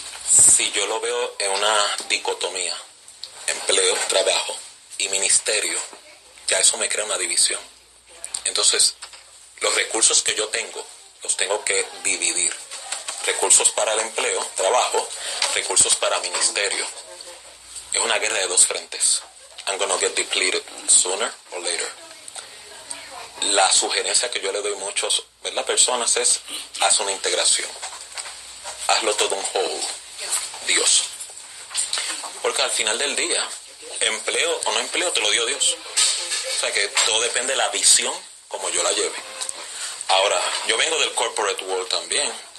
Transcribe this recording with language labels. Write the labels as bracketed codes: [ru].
[es] Si yo lo veo en una dicotomía, empleo, trabajo y ministerio, ya eso me crea una división. Entonces, los recursos que yo tengo, los tengo que dividir. Recursos para el empleo, trabajo, recursos para ministerio. Es una guerra de dos frentes. [en] I'm gonna get depleted sooner or later. [es] La sugerencia que yo le doy a muchos, ¿verdad?, personas es, haz una integración. Hazlo todo un whole. Dios. Porque al final del día, empleo o no empleo, te lo dio Dios. O sea que todo depende de la visión como yo la lleve. Ahora, yo vengo del [en] corporate world [es] también.